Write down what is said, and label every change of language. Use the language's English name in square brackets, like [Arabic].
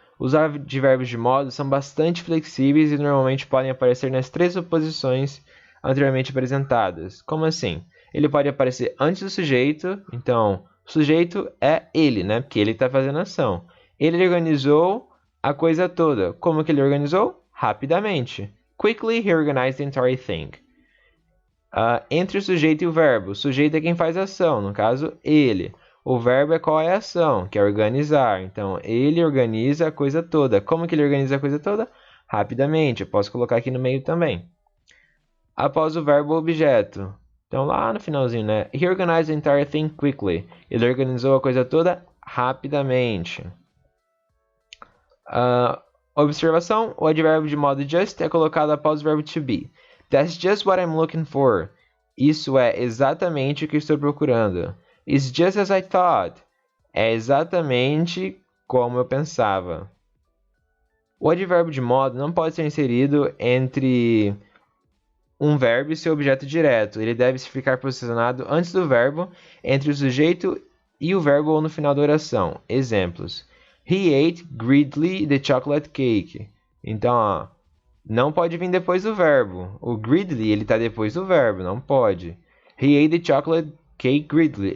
[Portuguese] Os advérbios de modo são bastante flexíveis e normalmente podem aparecer nas três posições anteriormente apresentadas. Como assim? Ele pode aparecer antes do sujeito, então o sujeito é ele, né? Porque ele está fazendo a ação. Ele organizou a coisa toda. Como que ele organizou? Rapidamente. [English] Quickly he organized the entire thing. [Portuguese] Entre o sujeito e o verbo. O sujeito é quem faz a ação, no caso, ele. O verbo é qual é a ação, que é organizar. Então, ele organiza a coisa toda. Como que ele organiza a coisa toda? Rapidamente. Eu posso colocar aqui no meio também. Após o verbo, o objeto. Então lá no finalzinho, né? [English] He organized the entire thing quickly. [Portuguese] Ele organizou a coisa toda rapidamente. Observação: o advérbio de modo just é colocado após o verbo to be. [English] That's just what I'm looking for. [Portuguese] Isso é exatamente o que estou procurando. [English] It's just as I thought. [Portuguese] É exatamente como eu pensava. O advérbio de modo não pode ser inserido entre um verbo e seu objeto direto. Ele deve ficar posicionado antes do verbo, entre o sujeito e o verbo ou no final da oração. Exemplos: [English] He ate greedily the chocolate cake. [Portuguese] Então, ó, não pode vir depois do verbo. O greedily, ele está depois do verbo, não pode. [English] He ate the chocolate cake greedily.